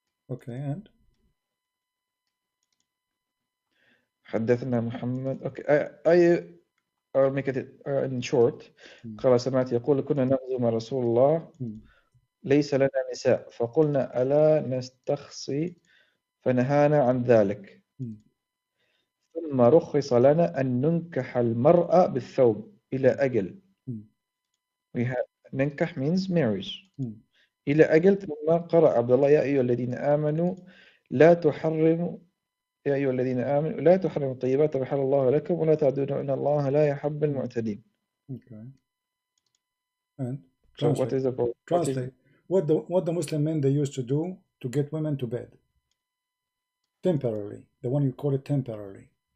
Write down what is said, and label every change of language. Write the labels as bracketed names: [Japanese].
[English] Okay, and [Arabic] حدثنا محمد. [English] Okay, I'll make it in short. hmm. [Arabic] قال سمعت يقول كنا نغزو مع رسول الله Hmm. ليس لنا نساء فقلنا ألا نستخصي فنهانا عن ذلك Hmm. ثم رخص لنا أن ننكح المرأة بالثوب إلى أجل. Hmm. [English] We have ننكح means marriage. Hmm. [Arabic] إلى أجل. ثم قرأ عبد الله يا أيها الذين آمنوا لا تحرموا يا أيها الذين آمنوا لا تحرموا الطيبات وحل الله لكم ولا تعدوا إن الله لا يحب المعتدين. [English] Okay. And So what translate. is the Translate. What the Muslim men they used to do to get women to bed temporarily. The one you call it temporarily.